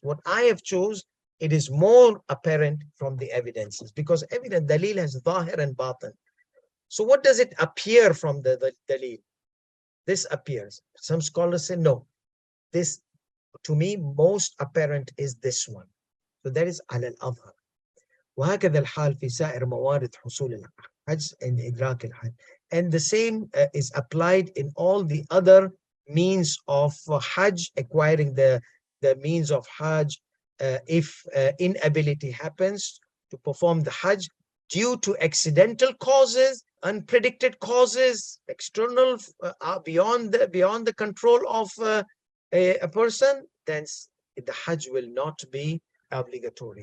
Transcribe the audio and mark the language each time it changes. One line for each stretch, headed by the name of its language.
English: What I have chose, it is more apparent from the evidences, because evidence, dalil has zahir and batin. So what does it appear from the dalil? This appears. Some scholars say no, this, to me, most apparent is this one. So that is
Arabic: على الأظهر. وهكذا الحال في سائر موارد حصول الحج
English: and
Arabic: إدراك الحج.
English: And the same is applied in all the other means of Hajj, acquiring the means of Hajj. If inability happens to perform the Hajj due to accidental causes, unpredicted causes, external, beyond the control of a person, then the Hajj will not be obligatory.